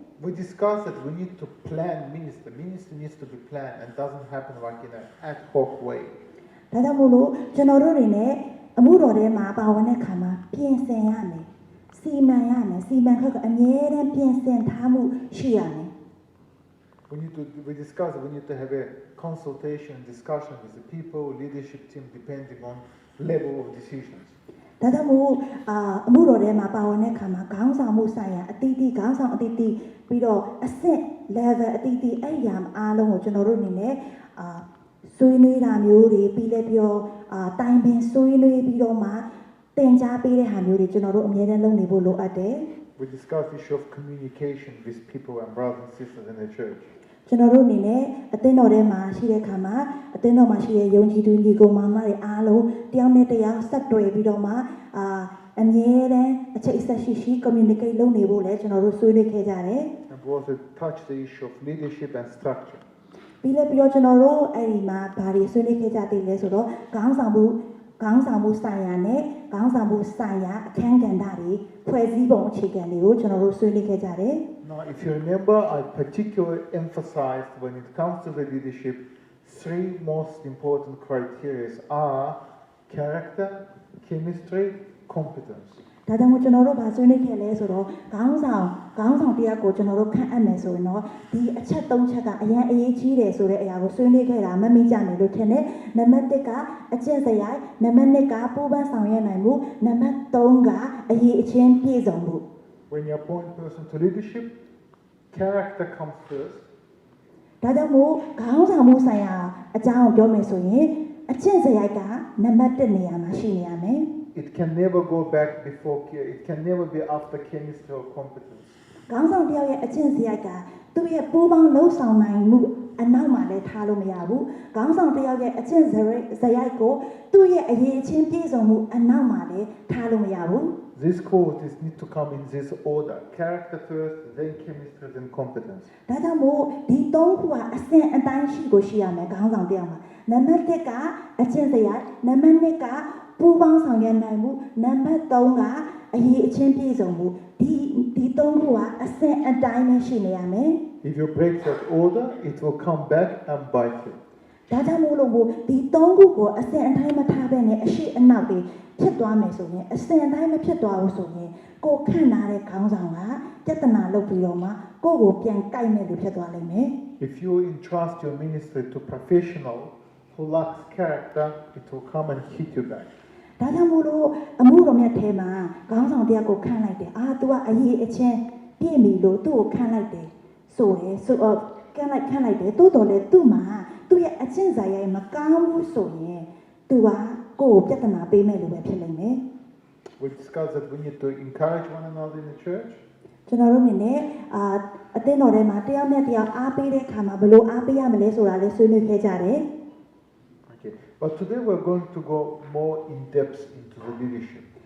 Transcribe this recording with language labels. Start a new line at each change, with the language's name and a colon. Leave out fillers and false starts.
English: We discussed that we need to plan ministry. Ministry needs to be planned and doesn't happen like in an ad hoc way.
Burmese: ဒါကြောင့်မို့လို့ကျွန်တော်တို့တွေနဲ့အမှုတော်ထဲမှာပါဝင်တဲ့အခါမှာပြင်ဆင်ရမယ်စီမံရမယ်စီမံခန့်ခွဲအမြဲတမ်းပြင်ဆင်ထားမှုရှိရမယ်
English: We discussed that we need to have a consultation, discussion with the people, leadership team, depending on level of decisions.
Burmese: ဒါကြောင့်မို့အမှုတော်ထဲမှာပါဝင်တဲ့အခါမှာခေါင်းဆောင်မှုဆိုင်ရာအသီးသီးခေါင်းဆောင်အသီးသီးပြီးတော့အဆင့် level အသီးသီးအဲ့ဒီအားလုံးကိုကျွန်တော်တို့အနေနဲ့ဆွေးနွေးတာမျိုးတွေပြီးလဲပြောတိုင်ပင်ဆွေးနွေးပြီးတော့မှသင်ကြားပေးတဲ့ဟာမျိုးတွေကျွန်တော်တို့အမြဲတမ်းလုပ်နေဖို့လိုအပ်တယ်
English: We discussed the issue of communication with people and brothers and sisters in the church.
Burmese: ကျွန်တော်တို့အနေနဲ့အသင်းတော်ထဲမှာရှိတဲ့အခါမှာအသင်းတော်မှာရှိတဲ့ယုံကြည်သူညီကောင်မောင်မတွေအားလုံးတယောက်နဲ့တယောက်ဆက်တွေ့ပြီးတော့မှအမြဲတမ်းအချိတ်အဆက်ရှိ communicate လုပ်နေဖို့လည်းကျွန်တော်တို့ဆွေးနွေးခဲ့ကြတယ်
English: And we also touched the issue of leadership and structure.
Burmese: ပြီးတော့ကျွန်တော်တို့အဲ့ဒီမှာဘာတွေဆွေးနွေးခဲ့ကြသေးလဲဆိုတော့ခေါင်းဆောင်မှုဆိုင်ရာနဲ့ခေါင်းဆောင်မှုဆိုင်ရာအခန်းကဏ္ဍတွေဖွဲ့စည်းပုံအခြေခံတွေကိုကျွန်တော်တို့ဆွေးနွေးခဲ့ကြတယ်
English: Now, if you remember, I particularly emphasized when it comes to the leadership, three most important criteria are character, chemistry, competence.
Burmese: ဒါကြောင့်မို့ကျွန်တော်တို့ဗာဆွေးနွေးခဲ့လဲဆိုတော့ခေါင်းဆောင်တရားကိုကျွန်တော်တို့ခန့်အပ်မယ်ဆိုရင်တော့ဒီအချက်၃ချက်ကအရင်အရေးကြီးတယ်ဆိုတဲ့အရာကိုဆွေးနွေးခဲ့တာမမေ့ကြမယ်လို့ထင်တယ်နံပါတ်1ကအကျင့်စရိုက်နံပါတ်2ကပူးပန်းဆောင်ရွက်နိုင်မှုနံပါတ်3ကအရေးအချင်းပြည့်စုံမှု
English: When you appoint a person to leadership, character comes first.
Burmese: ဒါကြောင့်မို့ခေါင်းဆောင်မှုဆိုင်ရာအကြောင်းကိုပြောမယ်ဆိုရင်အကျင့်စရိုက်ကနံပါတ်1နေရာမှာရှိနေရမယ်
English: It can never go back before care. It can never be after chemistry or competence.
Burmese: ခေါင်းဆောင်တယောက်ရဲ့အကျင့်စရိုက်ကသူ့ရဲ့ပိုးပေါင်းလှုပ်ဆောင်နိုင်မှုအနောက်မှာလည်းထားလို့မရဘူးခေါင်းဆောင်တယောက်ရဲ့အကျင့်စရိုက်ကိုသူ့ရဲ့အရေးအချင်းပြည့်စုံမှုအနောက်မှာလည်းထားလို့မရဘူး
English: These qualities need to come in this order: character first, then chemistry, then competence.
Burmese: ဒါကြောင့်မို့ဒီ၃ခုကအစဉ်အတိုင်းရှိရမယ်ခေါင်းဆောင်တယောက်မှာနံပါတ်1ကအကျင့်စရိုက်နံပါတ်2ကပူးပေါင်းဆောင်ရွက်နိုင်မှုနံပါတ်3ကအရေးအချင်းပြည့်စုံမှုဒီ၃ခုကအစဉ်အတိုင်းပဲရှိနေရမယ်
English: If you break that order, it will come back and bite you.
Burmese: ဒါကြောင့်မို့လို့ဒီ၃ခုကိုအစဉ်အတိုင်းမထားဘဲနဲ့အရှိအနောက်တွေ ဖြစ်သွားမယ်ဆိုရင်အစင်တိုင်းမဖြစ်သွားဘူးဆိုရင်ကိုခန့်ထားတဲ့ခေါင်းဆောင်ကပြဿနာလုပ်ပြီးတော့မှကိုကိုပြန်ကိုက်မဲ့လူဖြစ်သွားလိမ့်မယ်
English: If you entrust your ministry to professional who lacks character, it will come and hit you back.
Burmese: ဒါကြောင့်မို့လို့အမှုတော်မြတ်ထဲမှာခေါင်းဆောင်တရားကိုခန့်လိုက်တယ်သူကအရေးအချင်းပြည့်မီလို့သူ့ကိုခန့်လိုက်တယ်ဆိုတယ်ဆိုတော့ခန့်လိုက်တယ်တိုးတော်လေသူ့မှာသူ့ရဲ့အချင်းစာရိုက်မကောင်းဘူးဆိုရင်သူကကိုယ်ကိုပြဿနာပေးမဲ့လူပဲဖြစ်လိမ့်မယ်
English: We discussed that we need to encourage one another in the church.
Burmese: ကျွန်တော်တို့အနေနဲ့အသင်းတော်ထဲမှာတယောက်နဲ့တယောက်အားပေးတဲ့အခါမှာဘယ်လိုအားပေးရမလဲဆိုတာလည်းဆွေးနွေးခဲ့ကြတယ်
English: Okay. But today we're going to go more in depth into the leadership.